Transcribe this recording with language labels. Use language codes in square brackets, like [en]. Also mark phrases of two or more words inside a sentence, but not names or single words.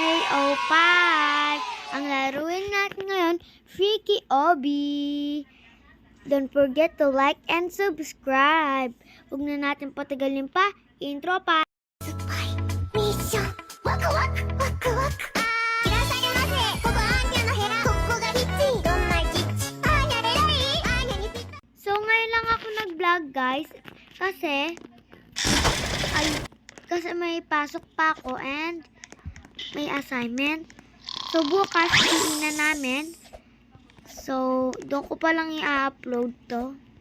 [tl] 05. Ang laruin natin ngayon, Freaky Obby. [en] Don't forget to like and subscribe. [tl] Huwag na natin patagalin pa. Intro pa. [ja] Mission ワクワクワクワクいらっしゃいませここアーニャの部屋ここがキッチンどんなキッチンアーニャでらいアーニャにぴった [tl] So ngayon lang ako nag-vlog guys. Kasi may pasok pa ako and may assignment. So bukas na namin. So doon ko pa lang i-upload to.